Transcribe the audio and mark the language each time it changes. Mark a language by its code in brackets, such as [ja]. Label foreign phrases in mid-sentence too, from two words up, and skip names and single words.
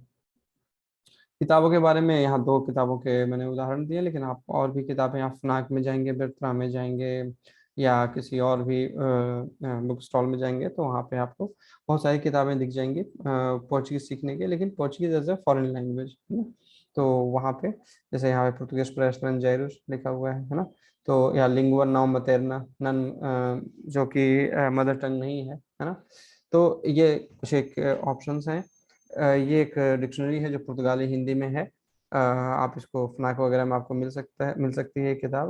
[hi] किताबों के बारे में यहाँ 2 किताबों के मैंने उदाहरण दिए, लेकिन आप और भी किताबें, आप FNAC में जाएंगे, बिरत्रा में जाएंगे, या किसी और भी [en] book stall [hi] में जाएंगे, तो वहाँ पे आपको बहुत सारी किताबें दिख जाएंगी पोर्चुगीज सीखने के, लेकिन पोर्चुगीज [en] as a foreign language [hi] है ना। तो वहाँ पे जैसे यहाँ पे पुर्तुगेज [pt] para estrangeiros [hi] लिखा हुआ है ना। तो या [pt] língua não materna [hi] नन, जो कि मदर टंग नहीं है ना। तो ये कुछ एक ऑप्शंस हैं। ये एक डिक्शनरी है जो पुर्तगाली हिंदी में है। आप इसको FNAC वगैरह में आपको मिल सकती है ये किताब।